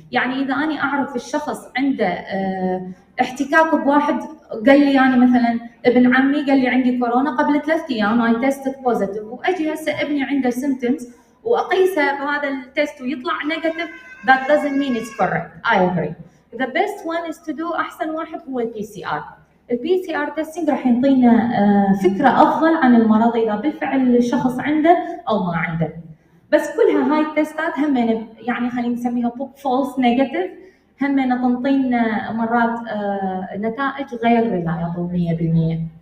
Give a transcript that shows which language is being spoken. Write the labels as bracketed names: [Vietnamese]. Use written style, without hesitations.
[Arabic] يعني إذا أنا أعرف الشخص عنده احتكاك بواحد قال لي يعني مثلا ابن عمي قال لي عندي كورونا قبل 3 أيام [English] I tested positive [Arabic] وأجي هسه ابني عنده symptoms وأقيسه بهذا التست ويطلع negative, [English] that doesn't mean it's correct. I agree. The best one is to do [Arabic] أحسن واحد هو [English] PCR. [Arabic] الPCR testing راح يعطينا فكرة أفضل عن المرض إذا بالفعل الشخص عنده أو ما عنده. بس كلها هاي التستات همين يعني خلينا نسميها [English] false negative [Arabic] همين تنطينا مرات نتائج غير [English] reliable [Arabic] 100%.